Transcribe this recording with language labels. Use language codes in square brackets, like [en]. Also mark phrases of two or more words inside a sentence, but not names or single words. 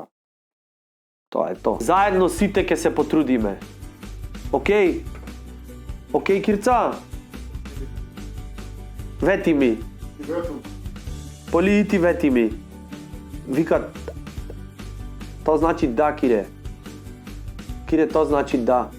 [mk] Тоа е то. Заедно сите ќе се потрудиме. Океј? Океј, Кирца? Вети ми. Ветам. Поли, и ти вети ми. Викат То значи да, Кире. Кире, то значи да.